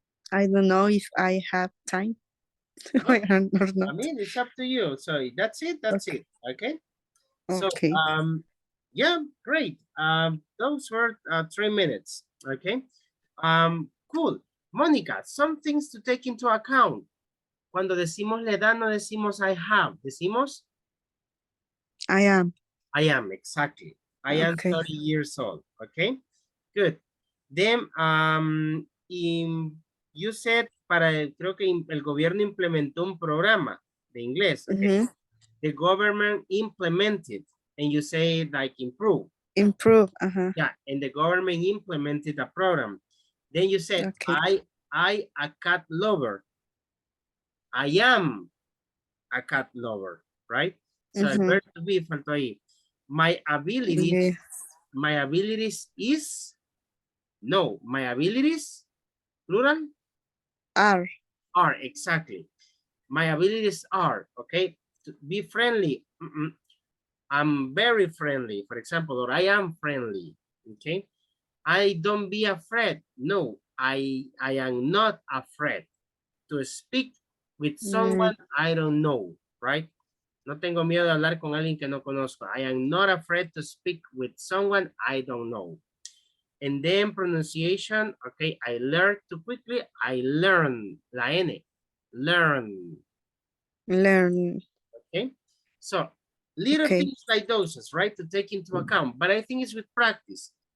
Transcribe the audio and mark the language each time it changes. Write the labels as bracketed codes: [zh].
[en] I don't know if I have time or not. I mean, it's up to you. So that's it. That's it. Okay. So Okay. yeah, great. Those were 3 minutes. Okay. Cool. Mónica, some things to take into account. [es] Cuando decimos le da, no decimos [en] I have. [es] Decimos [en] I am. I am, exactly. I am Okay. 30 years old. Okay. Good. Then you said [es] creo que el gobierno implementó un programa de inglés. [en] Okay. The government implemented, and you say like improve. Improve. Yeah, and the government implemented a program. Then you said, Okay. I a cat lover. I am a cat lover, right? So el verb to be [es] faltó ahí. [en] My abilities, my abilities is, no, my abilities, plural? Are. Are, exactly. My abilities are, okay, to be friendly. I'm very friendly, for example, or I am friendly, okay? I don't be afraid. No, I am not afraid to speak with someone I don't know, right? [es] No tengo miedo de hablar con alguien que no conozco. [en] I am not afraid to speak with someone I don't know. And then pronunciation, okay, I learn too quickly. I learn, la N, learn. Learn. Okay, so little Okay. things like those, right, to take into account. But I think it's with practice.